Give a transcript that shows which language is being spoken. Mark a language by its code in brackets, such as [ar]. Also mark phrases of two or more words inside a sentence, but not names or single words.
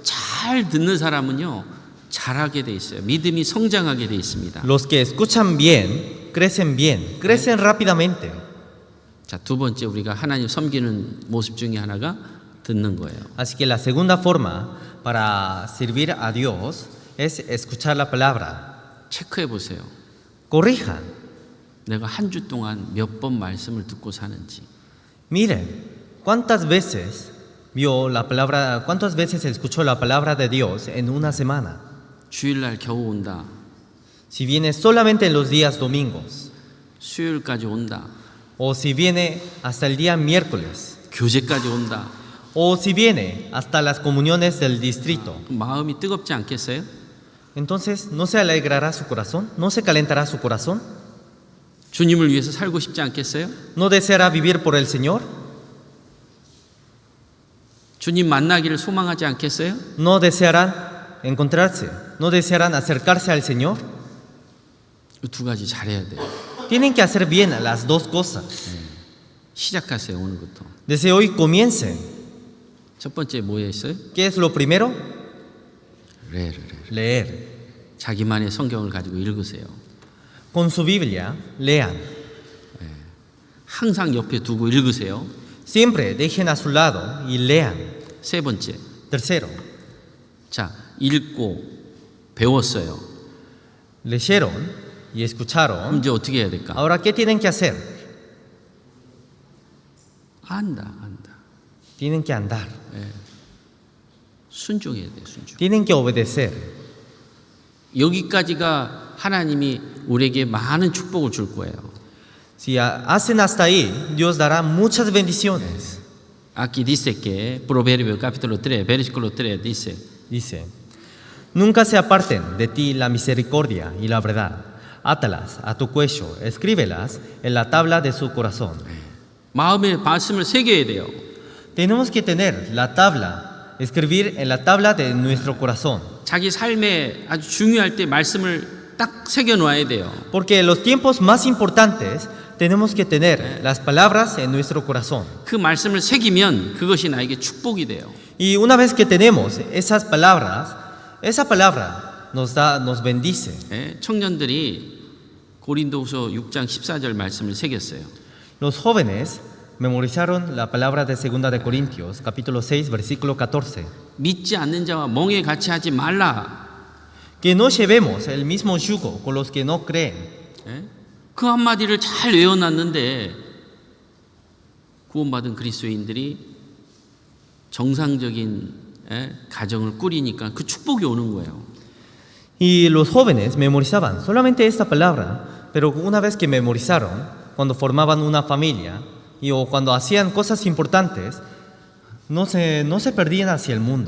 [ko] 잘 듣는 사람은요 잘하게 돼 있어요. 믿음이 성장하게 돼 있습니다. [es] Los que escuchan bien, crecen rápidamente. [ko] 자, 두 번째 우리가 하나님 섬기는 모습 중에 하나가 듣는 거예요. [es] Así que la segunda forma para servir a Dios es escuchar la palabra. [ko] 체크해 보세요. [es] Corrijan. [ko] 내가 한 주 동안 몇 번 말씀을 듣고 사는지. [es] Miren, ¿cuántas veces vio la palabra, cuántas veces escuchó la palabra de Dios en una semana? [ko] 주일날 겨우 온다. [es] Si viene solamente en los días domingos, [ko] 수요일까지 온다. [es] o si viene hasta el día miércoles, [ko] 교제까지 온다. [es] o si viene hasta las comuniones del distrito, [ko] 마음이 뜨겁지 않겠어요? [es] entonces ¿no se alegrará su corazón? ¿No se calentará su corazón? [ko] 주님을 위해서 살고 싶지 않겠어요? [es] ¿No deseará vivir por el Señor? [ko] 주님 만나기를 소망하지 않겠어요? [es] ¿No desearán encontrarse? ¿No desearán acercarse al Señor? [ko] 이 두 가지 잘해야 돼요. [es] Tienen que hacer bien las dos cosas. [ko] 시작하세요 오늘부터. [es] Desde hoy comiencen. [ko] 첫 번째 뭐에 있어요? [es] ¿Qué es lo primero? [ko] 레를. [es] Leer. [ko] 자기만의 성경을 가지고 읽으세요. [es] Con su Biblia, lean. [ko] 항상 옆에 두고 읽으세요. [es] Siempre dejen a su lado y lean. [ko] 세 번째. [es] Tercero, [ko] 자, 읽고 배웠어요. [es] leyeron y escucharon. [ko] 이제 어떻게 해야 될까? [es] Ahora, ¿qué tienen que hacer? [ko] 안다. [es] Tienen que andar, [ko] 순종해야 돼, 순종. [es] tienen que obedecer. [ko] 여기까지가 하나님이 우리에게 많은 축복을 줄 거예요. [es] Si hacen hasta ahí, Dios dará muchas bendiciones. Aquí dice que Proverbios capítulo 3, versículo 3 dice, Dice, nunca se aparten de ti la misericordia y la verdad. Átalas a tu cuello, escríbelas en la tabla de su corazón. [ko] 마음에 말씀을 새겨야 돼요. [es] Tenemos que tener la tabla, escribir en la tabla de nuestro corazón. [ko] 자기 삶에 아주 중요할 때 말씀을 딱 새겨 놓아야 돼요. [es] Porque en los tiempos más importantes tenemos que tener las palabras en nuestro corazón. [ko] 그 말씀을 새기면 그것이 나에게 축복이 돼요. [es] Y una vez que tenemos esas palabras, esa palabra nos bendice. [ko] 청년들이 고린도후서 6장 14절 말씀을 새겼어요. [es] Los jóvenes memorizaron la palabra de 2 de Corintios, capítulo 6, versículo 14. [ko] 믿지 않는 자와 멍에 같이 하지 말라. [es] Que no llevemos el mismo yugo con los que no creen. [ko] 그 한마디를 잘 외워놨는데 구원받은 그리스도인들이 정상적인 가정을 꾸리니까 그 축복이 오는 거예요. [es] Y los jóvenes memorizaban solamente esta palabra, pero una vez que memorizaron, cuando formaban una familia o cuando hacían cosas importantes, no se perdían hacia el mundo.